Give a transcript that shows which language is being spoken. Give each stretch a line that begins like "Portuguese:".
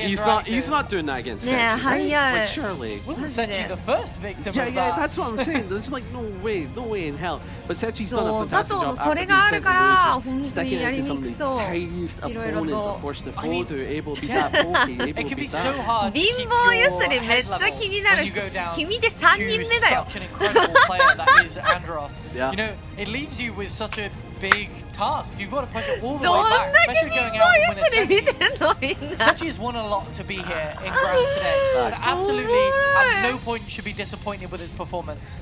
English: He's not doing that against Sechi. Like, surely. Wasn't Sechi the first victim of that? Yeah, that's what I'm saying. There's like no way in hell. But Sechi's done a fantastic job after being sticking into some of the tiniest opponents. Of course, the foe to able to beat that pokey, able to beat that.
Japanese: 貧乏ゆすりめっちゃ気になる人、君で3人目だよ。
English: Such an incredible player that is Andros. You know, it leaves you with such a big task. You've got to push it all the way back, especially going out and winning Sechi. Sechi has won a lot to be here in Grands today, and absolutely at no point should be disappointed with his performance.